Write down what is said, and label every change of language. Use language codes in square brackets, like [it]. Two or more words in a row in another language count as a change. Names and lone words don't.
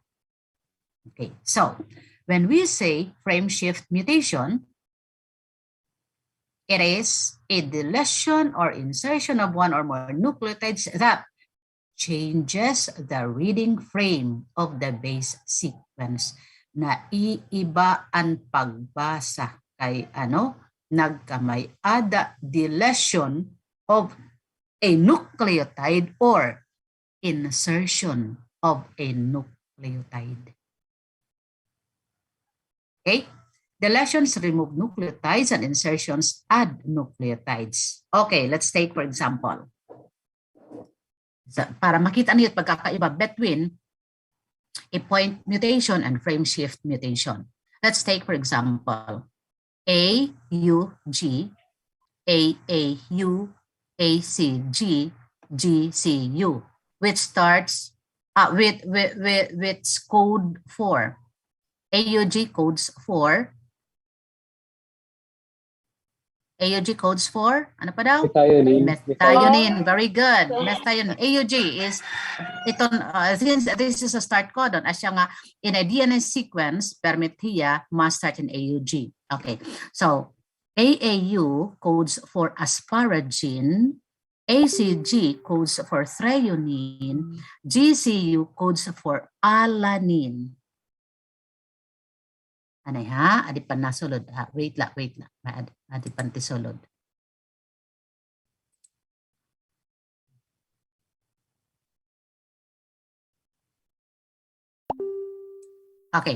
[en] Okay, so when we say frame shift mutation, it is a deletion or insertion of one or more nucleotides that changes the reading frame of the base sequence. [war] Na iiba ang pagbasa kay nagkamay-ada [en] deletion of a nucleotide or insertion of a nucleotide. Okay? Deletions remove nucleotides and insertions add nucleotides. Okay, let's take for example. [tl] Para makita niyo pagkakaiba [en] between a point mutation and frame shift mutation. Let's take for example AUG, AAU, ACG, GCU, which starts with code 4. AUG codes for [tl] ano pa daw? [en] Methionine. Very good. Methionine. AUG is since this is a start codon, [war] asya nga [en] in a DNA sequence, permit hiya must start in AUG. Okay. So AAU codes for asparagine, ACG codes for threonine, GCU codes for alanine. Anay ha? Adi pa nasulod. Wait lang. Adi pa tisulod. Okay.